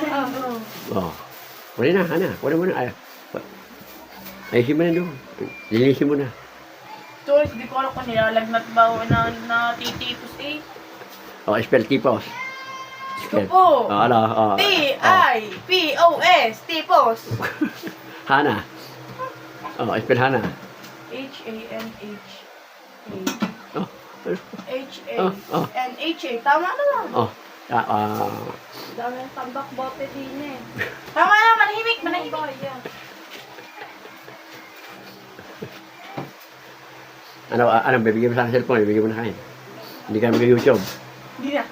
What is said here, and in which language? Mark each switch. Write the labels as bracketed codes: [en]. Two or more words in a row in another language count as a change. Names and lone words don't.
[tl] Oh. Kunin na, Hana. Kunin mo na. Ayusin mo na doon. Linisin mo na. Toilets, di ko alam kung nilalagnat ba o natitipos eh. Oh, spell tipos. Ko po. Oh, ano? Oh. T-I-P-O-S, tipos. Hana. Oh, spell Hana. H-A-N-H. Oh. H-A-N-H-A. Tama na lang. Oh. Dami ng tambak bote din eh. Tama na, manahimik. Ano, bibigyan mo sa akin cellphone, bibigyan mo na kain. Hindi ka mag-YouTube. Hindi na.